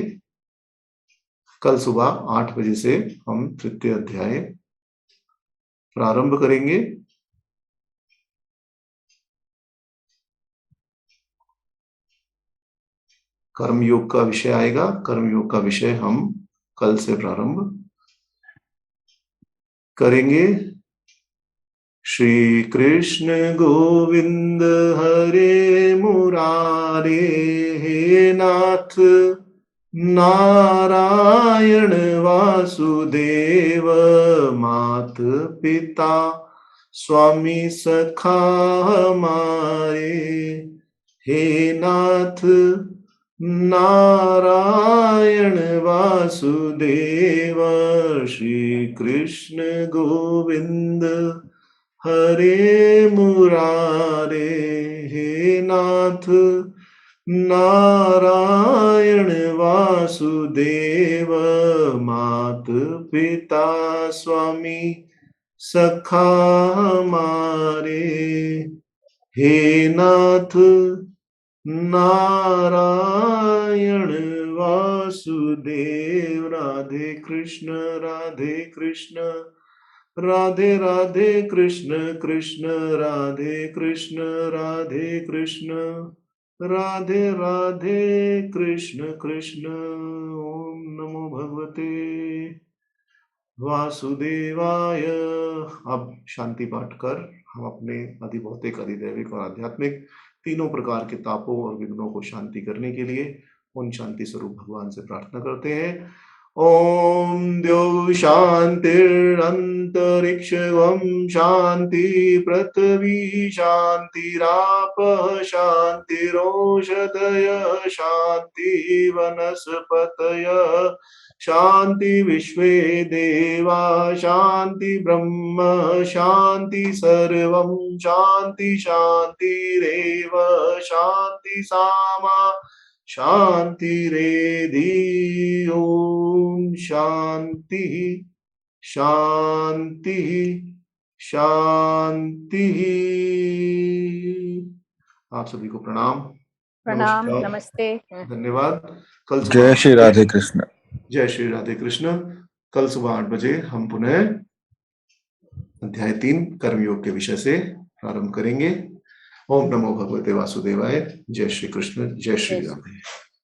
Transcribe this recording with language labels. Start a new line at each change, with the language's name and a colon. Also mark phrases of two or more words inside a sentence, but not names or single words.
Hindi: कल सुबह 8 बजे से हम तृतीय अध्याय प्रारंभ करेंगे। कर्मयोग का विषय आएगा। कर्मयोग का विषय हम कल से प्रारंभ करेंगे। श्री कृष्ण गोविंद हरे मुरारे, हे नाथ नारायण वासुदेव, मात पिता स्वामी सखा हमारे, हे नाथ नारायण वासुदेव। श्री कृष्ण गोविंद हरे मुरारे, हे नाथ नारायण वासुदेव, मात पिता स्वामी सखा हमारे, हे नाथ नारायण वासुदेव। राधे कृष्ण राधे कृष्ण, राधे राधे कृष्ण कृष्ण राधे कृष्ण, राधे कृष्ण राधे राधे कृष्ण कृष्ण।
Sanskrit: ओम नमो भगवते वासुदेवाय।
Hindi: अब शांति पाठ कर हम अपने अधिभौतिक, अधिदैविक और आध्यात्मिक तीनों प्रकार के तापों और विघ्नों को शांति करने के लिए उन शांति स्वरूप भगवान से प्रार्थना करते हैं।
Sanskrit: ओम द्यौ शांतिरंतरिक्षं शांति, पृथ्वी शांतिरापः शांतिरोषधय शांति, वनस्पतयः शांति, विश्वे देवा शांति, ब्रह्म शांति, सर्वं शांति शांतिरेव शांति, सामा शांतिरेधि। ओम शांति शांति शांति।
Hindi: आप सभी को प्रणाम, प्रणाम, नमस्कार, नमस्ते, धन्यवाद। कल सुबह जय श्री राधे कृष्ण। जय श्री राधे कृष्ण। कल सुबह 8 बजे हम पुनः अध्याय 3 कर्मयोग के विषय से प्रारंभ करेंगे।
Sanskrit: ओम नमो भगवते वासुदेवाय।
Hindi: जय श्री कृष्ण, जय श्री राधे।